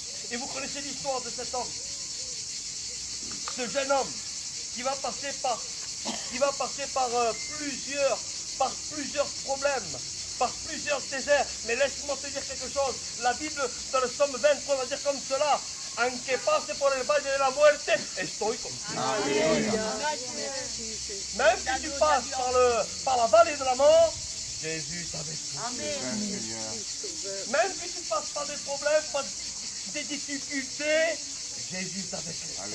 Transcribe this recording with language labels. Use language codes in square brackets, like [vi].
[fr] Et vous connaissez l'histoire de cet homme. Ce jeune homme qui va passer par plusieurs problèmes, par plusieurs déserts. Mais laisse-moi te dire quelque chose. La Bible, dans le psaume 23, va dire comme cela. [es] Aunque pase por el valle de la muerte, estoy contigo. [fr] Même si tu passes par la vallée de la mort, Jésus est avec toi. Même si tu passes par des problèmes, par des difficultés, Jésus est avec toi.